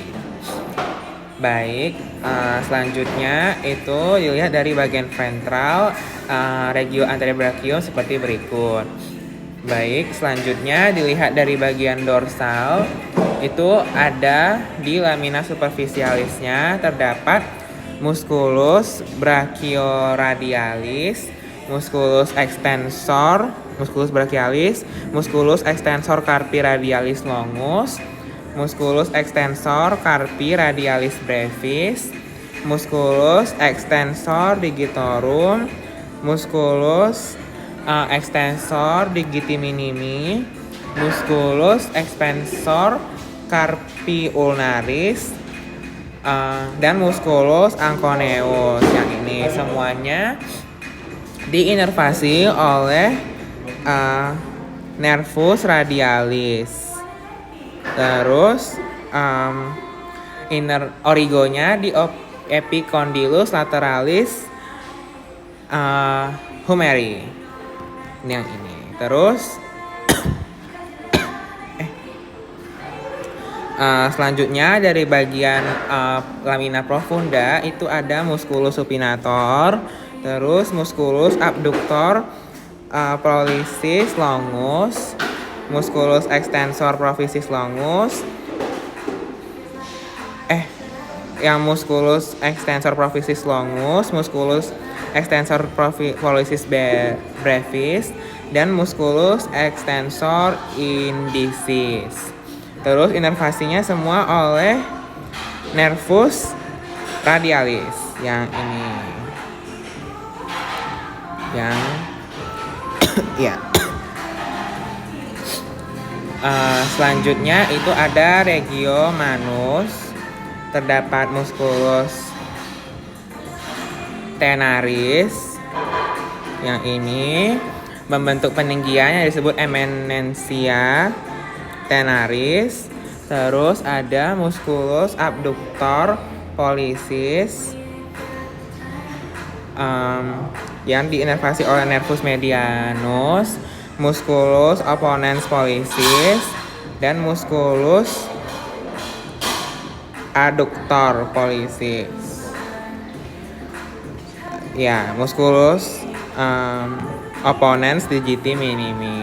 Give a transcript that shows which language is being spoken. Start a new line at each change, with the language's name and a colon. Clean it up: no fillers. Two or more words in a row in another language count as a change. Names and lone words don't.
Indonesian: Baik, selanjutnya itu dilihat dari bagian ventral
Latin: regio anterobrachium
Indonesian: seperti berikut. Baik, selanjutnya dilihat dari bagian dorsal itu ada di
Latin: lamina superficialisnya terdapat musculus brachioradialis, musculus brachialis, musculus extensor carpi radialis longus, musculus extensor carpi radialis brevis, musculus extensor digitorum, musculus extensor digiti minimi, musculus extensor carpi ulnaris,
Indonesian: dan
Latin: musculus anconeus
Indonesian: yang ini semuanya diinervasi oleh
Latin: nervus radialis.
Indonesian: Terus origonya di
Latin: epicondylus lateralis humeri
Indonesian: yang ini. Terus selanjutnya dari bagian
Latin: lamina profunda
Indonesian: itu ada
Latin: musculus supinator, terus musculus abductor pollicis longus, musculus extensor proficis longus, yang musculus extensor proficis longus, musculus extensor pollicis brevis, dan musculus extensor indicis.
Indonesian: Terus inervasinya semua oleh
Latin: nervus radialis
Indonesian: yang ini. Yang ya. Selanjutnya itu ada
Latin: regio manus,
Indonesian: terdapat
Latin: musculus tenaris
Indonesian: yang ini membentuk peninggian yang disebut
Latin: eminentia tenaris.
Indonesian: Terus ada
Latin: musculus abductor pollicis
Indonesian: yang diinervasi oleh
Latin: nervus medianus, musculus opponens pollicis, dan musculus adductor pollicis Ya, musculus opponens digiti minimi.